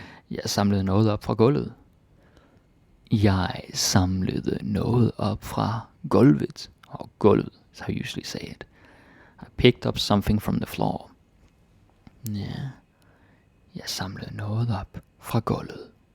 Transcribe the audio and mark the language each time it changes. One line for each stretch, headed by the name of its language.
Danish: Jeg samlede noget op fra gulvet. Jeg samlede noget op fra gulvet. Og gulvet
English: is how you usually say it. I picked up something from the floor. Yeah.
Danish: Jeg samlede noget op fra gulvet.